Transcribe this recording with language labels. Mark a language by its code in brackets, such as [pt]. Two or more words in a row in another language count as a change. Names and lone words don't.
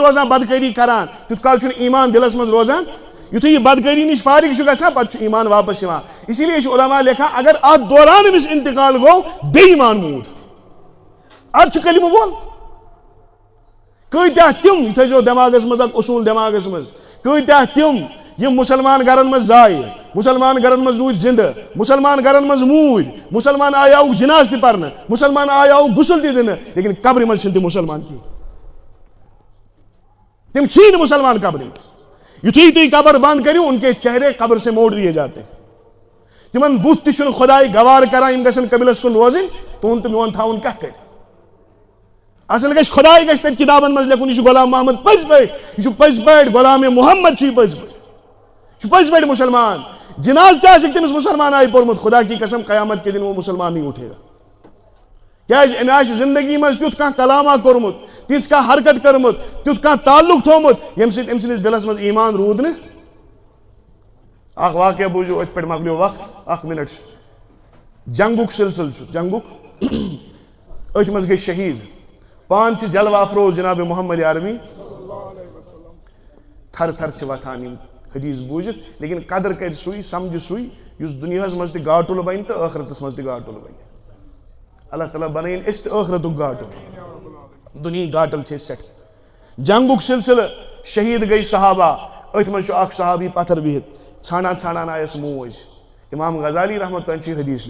[ks] روزان بدکٲری کران تیُتھ کال چھُنہٕ ایٖمان دِلس منٛز روزان یُتھُے یہِ بدکٲری نِش فارغ چھُ گژھان پتہٕ چھُ ایٖمان واپس یِوان [ur] اسی لیے [ks] چھُ علما لیکھان اگر اتھ دوران أمِس انتقال گوٚو بے ایٖمان موٗد ادٕ چھُ کلمہٕ وول کۭتیاہ تِم یہِ تھٲیزیو دٮ۪ماغس منٛز اکھ اصوٗل دٮ۪ماغس منٛز کۭتیاہ تِم یِم مُسلمان گرن منٛز زایہِ مُسلمان گرن منٛز روٗدۍ زنٛدٕ مُسلمان گرن منٛز موٗدۍ مُسلمان آیاوُکھ جناز تہِ پرنہٕ مُسلمان آیاوُکھ غسل تہِ دِنہٕ لیکن قبرِ منٛز چھِنہٕ تِم مُسلمان کِہیٖنۍ تم چھی نہٕ مُسلمان قبرِ منٛز یُتھُے تُہۍ قبر بنٛد کٔرِو [ur] ان کے چہرے قبر سے موڑ دیے جاتے [ks] تِمن بُتھ تہِ چھُنہٕ خۄداے گوار کران یِم گژھن قبلس کُن روزٕنۍ تُہُنٛد تہٕ میون تھاوُن کتھ کرِ اصل گژھِ خۄداے گژھِ تتہِ کِتابن منٛز لیکھُن یہِ چھُ غلام محمد پٔزۍ پٲٹھۍ یہِ چھُ پٔزۍ پٲٹھۍ غلام محمد چھُ یہِ پٔزۍ پٲٹھۍ یہِ چھُ پٔزۍ پٲٹھۍ مُسلمان جناز تہِ آسیٚکھ تٔمِس مُسلمان آیہِ پوٚرمُت [ur] خدا کی قسم قیامت کے دن وہ مسلمان نہیں اٹھے گا [ks] کیازِ أمۍ آسہِ زندگی منٛز تیُتھ کانٛہہ کلامہ کوٚرمُت تِژھ کانٛہہ حرکت کٔرمٕژ تیُتھ کانٛہہ تعلق تھوٚومُت ییٚمہِ سۭتۍ أمۍ سٕنٛدِس دِلس منٛز ایٖمان روٗد نہٕ اکھ واقعہ بوٗزِو أتھۍ پٮ۪ٹھ مۄکلیو وقت اکھ مِنٹ چھُ جنگُک سلسلہٕ چھُ جنگُک أتھۍ منٛز گٔے شہیٖد پانہٕ چھِ جلوہ افروز جناب محمد عربی تھر تھر چھِ وتھان یِم حدیث بوٗزِتھ لیکن قدر کرِ سُے سمجھِ سُے یُس دُنیاہس منٛز تہِ گاٹُل بنہِ تہٕ ٲخرتس منٛز تہِ گاٹُل بنہِ اللہ تعالیٰ بنٲیِن أسۍ تہِ ٲخرتُک گاٹُل دُنیہِکۍ گاٹل چھِ أسۍ سٮ۪ٹھاہ جنگُک سلسلہٕ شہیٖد گٔے صحابہ أتھۍ منٛز چھُ اکھ صحابی پتھر بِہِتھ ژھانڈان آیس موج امام غزالی رحمتُ اللہ چھُ یہِ حدیث